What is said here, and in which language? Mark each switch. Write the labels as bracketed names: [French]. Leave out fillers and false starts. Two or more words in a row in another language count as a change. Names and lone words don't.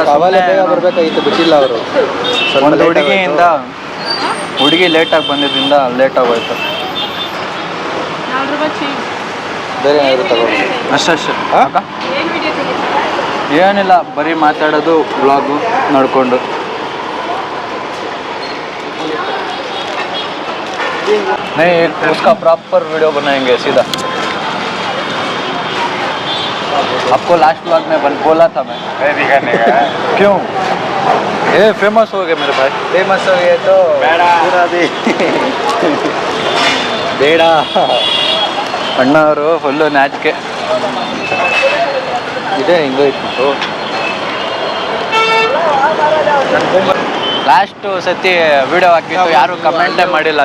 [Kannada] ಅವಾಗಲೇ ಬೇಗ ಬರಬೇಕಾಗಿತ್ತು, ಬಿಟ್ಟಿಲ್ಲ ಅವರು. ಒಂದು ಹುಡುಗಿ ಲೇಟಾಗಿ ಬಂದಿದ್ದರಿಂದ ಲೇಟ್ ಆಗೋಯ್ತು. 4 ರೂಪಾಯಿ ಚೇಂಜ್. ಬೇರೆ ಏನಾದ್ರು ತಗೊಳ್ಳಿ. ಅಷ್ಟೇ ಅಕ್ಕ. ಏನು ವಿಡಿಯೋ ತೆಗಿತೀರಾ? ಏನಿಲ್ಲ, ಬರೀ ಮಾತಾಡೋದು, ವ್ಲಾಗು ನೋಡಿಕೊಂಡು. [Hindi] नहीं उसका प्रॉपर वीडियो बनाएंगे सीधा. आपको लास्ट व्लॉग में बोला था मैं. क्यों? ये फेमस हो गए मेरे भाई. [Kannada] ಫೇಮಸ್ ಹೋಗಿತ್ತು ಬೇಡ. ಅಣ್ಣ ಅವರು ಫುಲ್ಲು ನಾಚಿಕೆ. ಇದೇ ಹಿಂಗೋಯ್ತು. ಲಾಸ್ಟ್ ಸತಿ ವಿಡಿಯೋ ಹಾಕಿತ್ತು, ಯಾರು ಕಮೆಂಟೇ ಮಾಡಿಲ್ಲ.